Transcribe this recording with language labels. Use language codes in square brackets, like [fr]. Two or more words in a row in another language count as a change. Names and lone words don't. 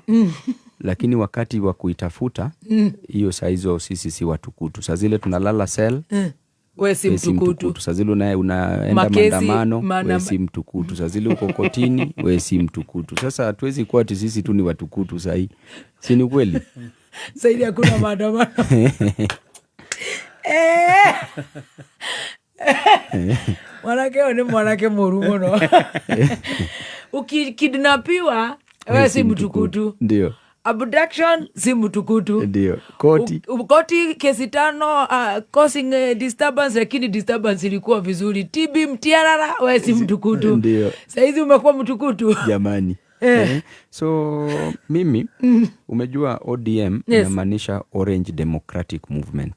[sw] Lakini wakati wa kuitafuta hiyo saa hizo sisi si watukutu. Saa zile tunalala cell. Wewe si mtukutu. Saa zile unaenda maandamano, wewe si mtukutu. Saa zile uko kotini, wewe si mtukutu. Sasa hatuwezi kuwa ati sisi tu ni watukutu saa hii. Si ni kweli? Saidi hakuna maandamano. [ki] Mwanake ni mwanake murumo no. [sw] Ukikidnapiwa wewe si mtukutu. Ndio. Abduction si mtukutu. Ndio. Koti kesi 5 [en] causing disturbance, [sw] lakini disturbance ilikuwa vizuri. TB mtiarara wewe si mtukutu. Ndio. Saizi umekuwa mtukutu. Jamani. So mimi umejua ODM inamaanisha Orange Democratic Movement.